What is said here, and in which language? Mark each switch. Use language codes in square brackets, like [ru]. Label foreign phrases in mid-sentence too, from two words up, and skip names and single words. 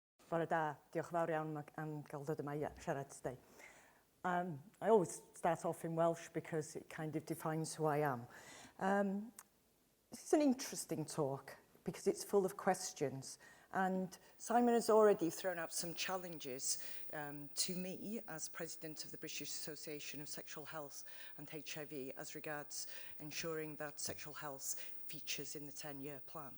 [cy] Bore da, diolch fawr iawn am gael dod yma siarad today. [en] I always start off in Welsh because it kind of defines who I am. This is an interesting talk because it's full of questions, and Simon has already thrown out some challenges to me as President of the British Association of Sexual Health and HIV as regards ensuring that sexual health features in the 10-year plan.